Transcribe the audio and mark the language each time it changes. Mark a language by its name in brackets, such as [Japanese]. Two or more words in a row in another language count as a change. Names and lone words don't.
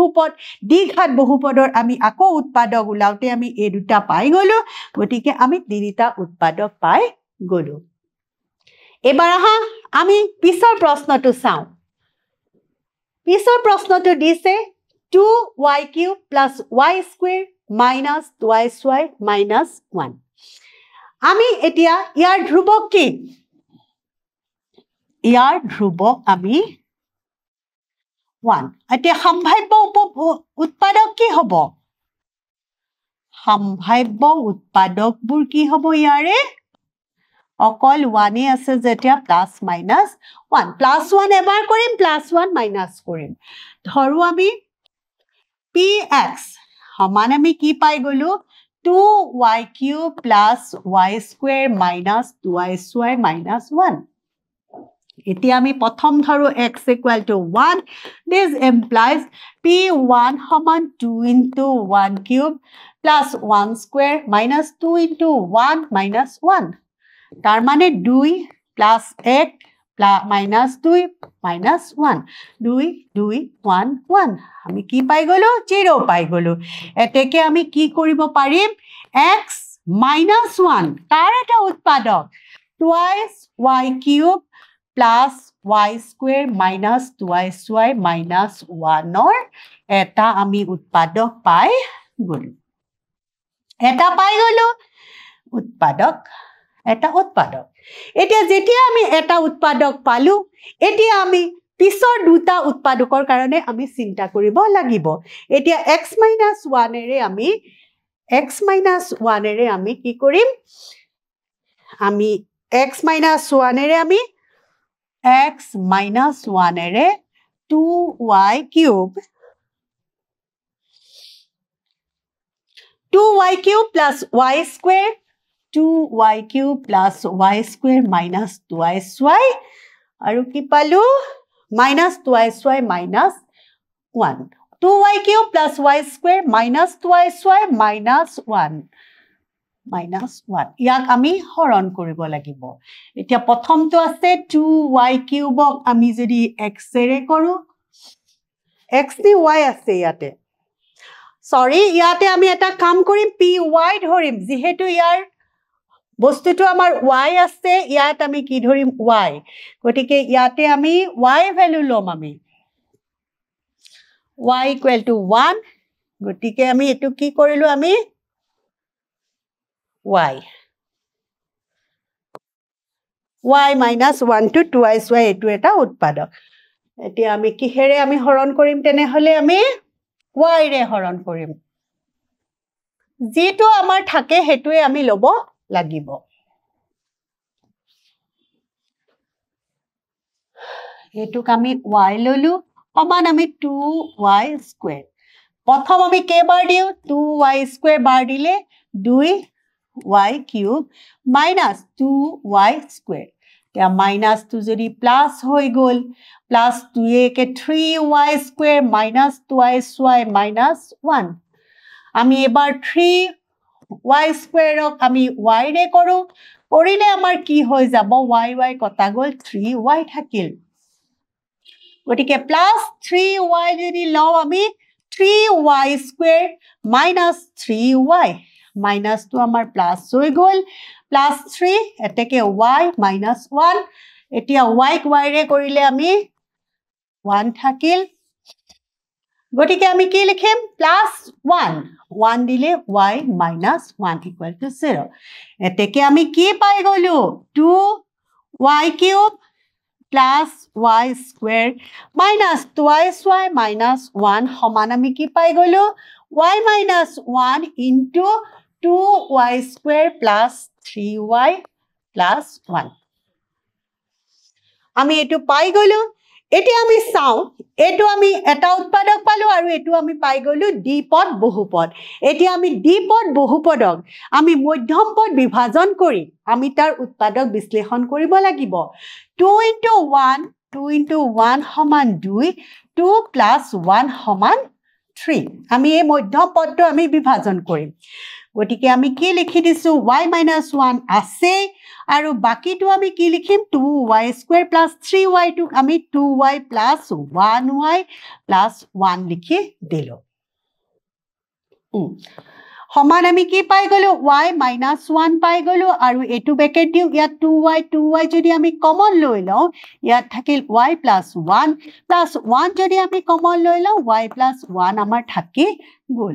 [Assamese] বহুপদৰ আমি আকৌ উৎপাদক উলাওতে আমি এই দুটা পাই গলো গটিকে আমি তিনিটা উৎপাদক পাই গলো এবাৰ আহা আমি পিছৰ প্ৰশ্নটো চাও পিছৰ প্ৰশ্নটো দিছে [English] 2y cube plus y square minus 2y minus 1. [Assamese] আমি এতিয়া ইয়াৰ ধ্ৰুৱক কি? ইয়াৰ ধ্ৰুৱক আমি 1. এতিয়া সম্ভাব্য উৎপাদক কি হ'ব? সম্ভাব্য উৎপাদকবোৰ কি হ'ব ইয়াৰে? অকল 1 আছে যেতিয়া [English] plus minus [Assamese] 1. প্লাছ 1 এবাৰ কৰিম, প্লাছ 1 মাইনাছ কৰিম. ধৰো আমি px সমান আমি কি পাই গলো? [English] 2y cube plus y square minus 2y minus 1. [Assamese] এতিয়া আমি প্ৰথম ধৰো [English] x equal to 1. This implies p1 সমান 2 into 1 cube plus 1 square minus 2 into 1 minus 1. [Assamese] তাৰ মানে [English] 2 plus 1 minus 2 minus 1. [Assamese] 2, 2, 1, 1. আমি কি পাই গলো? 0 পাই গলো. এতেকে আমি কি কৰিব পাৰিম? [English] x minus 1 [Assamese] তাৰ এটা উৎপাদক [English] twice y cube plus y square minus 2y minus 1 or [Assamese] এটা আমি উৎপাদক পাই গলো. এটা পাই গলো উৎপাদক, এটা উৎপাদক. এতিয়া যেতিয়া আমি এটা উৎপাদক পালো, এতিয়া আমি পিছৰ দুটা উৎপাদকৰ কাৰণে আমি চিন্তা কৰিব লাগিব. এতিয়া [English] x minus 1 [Assamese] এৰে আমি কি কৰিম? আমি [English] x minus 1 [Assamese] এৰে আমি [English] x minus 1 [Assamese] এৰে [English] 2y cube 2y cube plus y square 2y cube plus y square minus 2y [Assamese] আৰু কি পালো? [English] minus 2y minus 1. 2y cube plus y square minus 2y minus 1. minus 1. [Assamese] ইয়াক আমি হৰণ কৰিব লাগিব. এতিয়া প্ৰথমটো আছে [English] 2y cube [Assamese] আমি যদি x এৰে কৰো, x দি y আছে ইয়াতে. সৰি, ইয়াতে আমি এটা কাম কৰিম, py ধৰিম. যেহেতু ইয়াৰ বস্তুটো আমাৰ y আছে, ইয়াত আমি কি ধৰিম? y. গতিকে ইয়াতে আমি y ভ্যালু লম আমি. [English] y equal to 1. [Assamese] গতিকে আমি এটো কি কৰিলো? আমি [English] y minus 1 to 2y [Assamese] এটো এটা উৎপাদক. এতিয়া আমি কিহেৰে আমি হৰণ কৰিম? তেনেহলে আমি y ৰে হৰণ কৰিম. যেটো আমাৰ থাকে হেতুৱে আমি লব লাগিব. এটুক আমি y ললো, সমান আমি [English] 2y square. [Assamese] প্ৰথম আমি কেবাৰ দিও? [English] 2y square [Assamese] বাৰ দিলে [English] 2y cube minus 2y square. [Assamese] এতিয়া minus টো যদি প্লাস হৈ গল, প্লাস 2 একে [English] 3y square minus 2y minus 1. [Assamese] আমি এবাৰ [English] 3y square [Assamese] আমি y ৰে কৰো, কৰিলে আমাৰ কি হৈ যাব? y কটা গল, 3y থাকিল. গতিকে [English] plus 3y [Assamese] যদি লও আমি [English] 3y square minus 3y. [Assamese] minus টো আমাৰ প্লাস হৈ গল, প্লাস 3 এতেকে [English] y minus 1. [Assamese] এতিয়া y ৰে কৰিলে আমি 1 থাকিল. গতিকে আমি কি লিখিম? প্লাস 1. [English] 1 দিলে y minus 1 equal to 0. [Assamese] এতেকে আমি কি পাই গলো? [English] 2y cube plus y square minus 2y minus 1 [Assamese] সমান আমি কি পাই গলো? [English] y minus 1 into 2y square plus 3y plus 1. [Assamese] আমি এটো পাই গলো. এতিয়া আমি চাও, এটো আমি এটা উৎপাদক পালো আৰু এটো আমি পাই গলো দ্বিপদ বহুপদ. এতিয়া আমি দ্বিপদ বহুপদক আমি মধ্যম পদ বিভাজন কৰি আমি তাৰ উৎপাদক বিশ্লেষণ কৰিব লাগিব. [English] 2 into 1 [Assamese] সমান 2, [English] 2 plus 1 [Assamese] সমান 3. আমি এই মধ্যম পদটো আমি বিভাজন কৰিম. গতিকে আমি কি লিখি দিছো? [English] y minus 1 [Assamese] আছে আৰু বাকিটো আমি কি লিখিম? [English] 2y square plus 3y [Assamese] টোক আমি [English] 2y plus 1y plus 1 [Assamese] লিখি দিলো. সমান আমি কি পাই গলো [English] y minus 1 [Assamese] পাই গলো আৰু এটো ব্ৰেকেট দিও ইয়াত 2y যদি আমি কমন লৈ লও ইয়াত থাকিল [English] y plus 1 [Assamese] যদি আমি কমন লৈ লও [English] y plus 1 [Assamese] আমাৰ থাকি গল